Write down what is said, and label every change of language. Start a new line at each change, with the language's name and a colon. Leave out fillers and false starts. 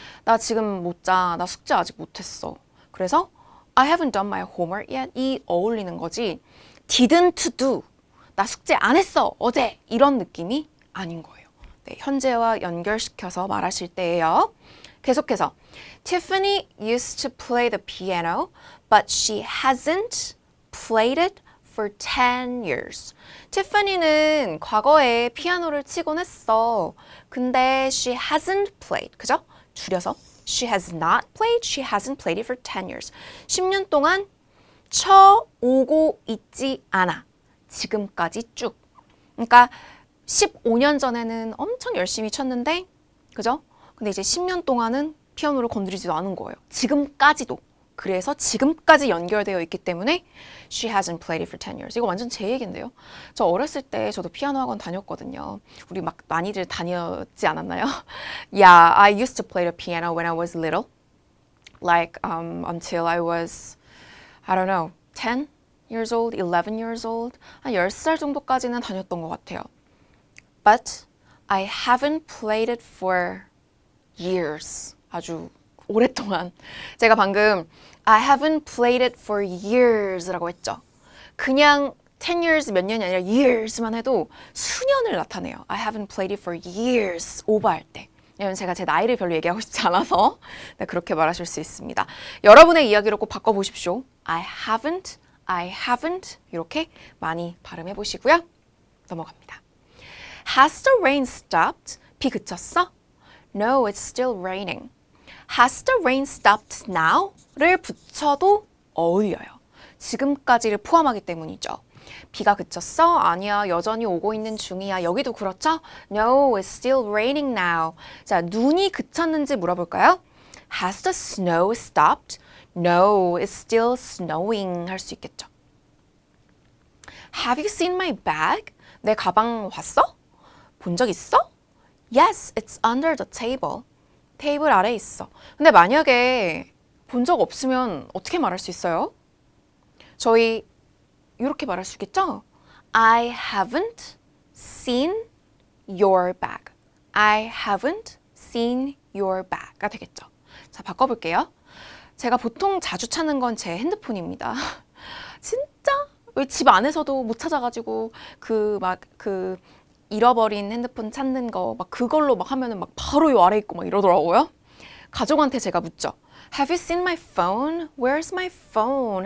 Korean: 나 지금 못 자. 나 숙제 아직 못했어. 그래서
English: I haven't done my homework yet.
Korean: 이 어울리는 거지. didn't do. 나 숙제 안 했어. 어제. 이런 느낌이 아닌 거예요. 네, 현재와 연결시켜서 말하실 때예요. 계속해서
English: Tiffany used to play the piano, but she hasn't played it for 10 years.
Korean: 티파니는 과거에 피아노를 치곤 했어. 근데
English: she hasn't played.
Korean: 그죠? 줄여서
English: she has not played, she hasn't played it for 10 years.
Korean: 10년 동안 쳐오고 있지 않아. 지금까지 쭉. 그러니까 15년 전에는 엄청 열심히 쳤는데, 그죠? 근데 이제 10년 동안은 피아노를 건드리지도 않은 거예요. 지금까지도. 그래서 지금까지 연결되어 있기 때문에
English: she hasn't played it for 10 years.
Korean: 이거 완전 제 얘기인데요. 저 어렸을 때 저도 피아노 학원 다녔거든요. 우리 막 많이들 다녔지 않았나요?
English: Yeah, I used to play the piano when I was little. Like until I was, I don't know, 10 years old, 11 years old.
Korean: 한 10살 정도까지는 다녔던 것 같아요.
English: But I haven't played it for years.
Korean: 아주 오랫동안. 제가 방금
English: I haven't played it for years
Korean: 라고 했죠. 그냥 10 years 몇 년이 아니라 years만 해도 수년을 나타내요.
English: I haven't played it for years
Korean: 오버할 때. 왜냐면 제가 제 나이를 별로 얘기하고 싶지 않아서 네, 그렇게 말하실 수 있습니다. 여러분의 이야기로 꼭 바꿔보십시오. I haven't 이렇게 많이 발음해 보시고요. 넘어갑니다.
English: Has the rain stopped?
Korean: 비 그쳤어?
English: No, it's still raining. Has the rain stopped now?
Korean: 를 붙여도 어울려요. 지금까지를 포함하기 때문이죠. 비가 그쳤어? 아니야, 여전히 오고 있는 중이야. 여기도 그렇죠?
English: No, it's still raining now.
Korean: 자, 눈이 그쳤는지 물어볼까요?
English: Has the snow stopped? No, it's still snowing.
Korean: 할 수 있겠죠.
English: Have you seen my bag?
Korean: 내 가방 봤어? 본 적 있어?
English: Yes, it's under the table.
Korean: 테이블 아래에 있어. 근데 만약에 본 적 없으면 어떻게 말할 수 있어요? 저희 이렇게 말할 수 있겠죠?
English: I haven't seen your bag. I haven't seen your bag가
Korean: 되겠죠. 자, 바꿔볼게요. 제가 보통 자주 찾는 건 제 핸드폰입니다. 진짜 왜 집 안에서도 못 찾아가지고 그 잃어버린 핸드폰 찾는 거 막 그걸로 막 하면은 막 바로 요 아래 있고 막 이러더라고요. 가족한테 제가 묻죠.
English: Have you seen my phone? Where's my phone?